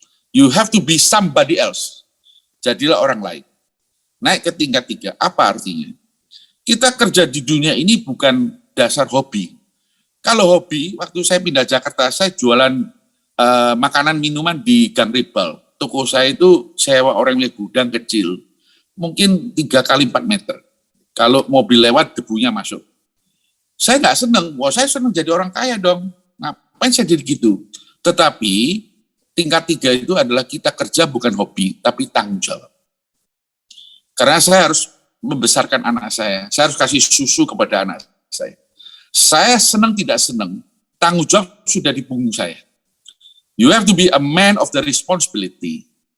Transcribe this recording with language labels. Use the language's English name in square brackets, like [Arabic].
[English] You have to be somebody else. [Indonesian] Jadilah orang lain. Naik ke tingkat 3, apa artinya? Kita kerja di dunia ini bukan dasar hobi. Kalau hobi, waktu saya pindah Jakarta, saya jualan makanan minuman di Gang Ribal. Toko saya itu sewa orang yang gudang kecil, mungkin 3 kali 4 meter. Kalau mobil lewat, debunya masuk. Saya nggak seneng, saya seneng jadi orang kaya dong. Ngapain saya jadi gitu? Tetapi tingkat 3 itu adalah kita kerja bukan hobi, tapi tanggung jawab. Karena saya harus membesarkan anak saya harus kasih susu kepada anak saya. Saya senang tidak senang, tanggung jawab sudah di punggung saya. [English] You have to be a man of the responsibility.